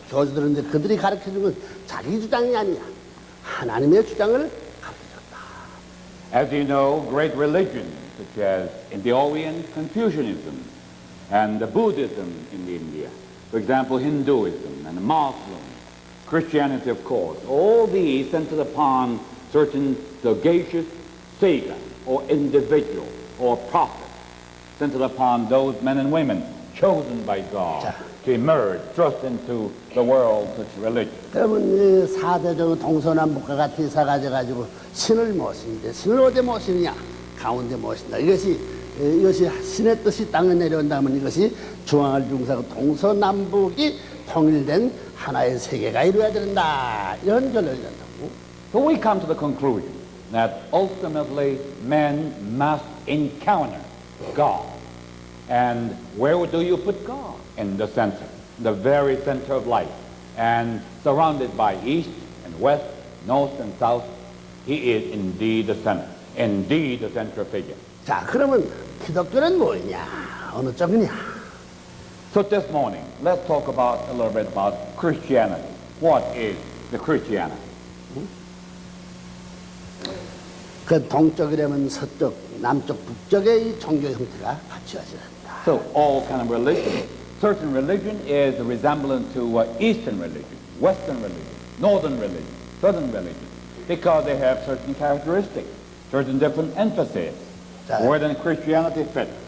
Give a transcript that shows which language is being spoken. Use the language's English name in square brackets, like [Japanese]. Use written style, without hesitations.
[Korean] 교주들인데 그들이 가르쳐준 건 자기 주장이 아니야. 하나님의 주장을 가르쳐줬다. [English] As you know, great religions such as in the Orient, Confucianism, and the Buddhism in India, for example, Hinduism and Muslim, Christianity, of course, all these centered upon certain sagacious sages or individuals or prophets, centered upon those men and women chosen by God to emerge, thrust into the world such religion. [Korean] 그러면 이 4대적 동서남북과 같이 사가져가지고 신을 모시는데 신을 어디 모시느냐? 가운데 모신다. 이것이 신의 뜻이 땅에 내려온다면 이것이 중앙을 중사하고 동서남북이 통일된 하나의 세계가 이루어야 된다. 이런 결론이 된다고. [English] So we come to the conclusion that ultimately men must encounter God. And where do you put God? In the center, the very center of life. And surrounded by east and west, north and south, he is indeed the center, indeed the central figure. [Korean] 자, 그러면 기독교는 뭐냐? 어느 쪽이냐? [English] So this morning, let's talk about a little bit about Christianity. What is the Christianity? [Korean] 그 동쪽이라면 서쪽, 남쪽, 북쪽의 이 종교 형태가 갖추어져야 한다. [English] So all kind of religion. Certain religion is a resemblance to Eastern religion, Western religion, Northern religion, Southern religion, because they have certain characteristics, certain different emphasis. Where then Christianity fits?